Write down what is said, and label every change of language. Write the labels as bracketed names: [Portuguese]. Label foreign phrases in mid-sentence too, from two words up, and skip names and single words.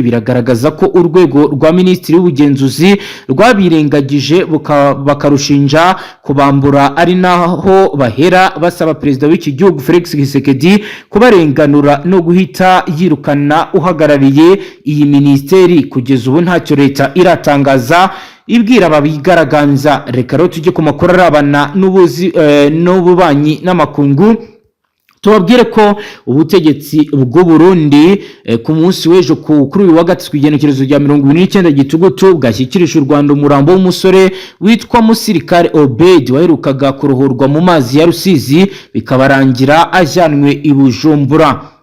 [Kinyarwanda] Biragaragaza ko urwego rwa Minisitiri w'Ubugenzuzi rwabirengagije bakarushinja kubambura, ari naho bahera basaba Perezida w'iki gihugu Felix Tshisekedi kubarenganura no guhita yirukana uhagarariye iyi minisiteri. Kugeza ubu ntacyo leta iratangaza ibwira ababigaragambya. Reka rero tujye ku makuru arabana n'ububanyi n'amakungu, tubabwire ko ubutegetsi bw'u Burundi ku munsi w'ejo kuri uyu wa gatatu igenekerezo rya 29 Gitugutu bwashyikirije u Rwanda umurambo w'umusore witwa Musirikare Obed waherukaga kurohorwa mu mazi ya Rusizi bikabarangira ajyanwe i Bujumbura.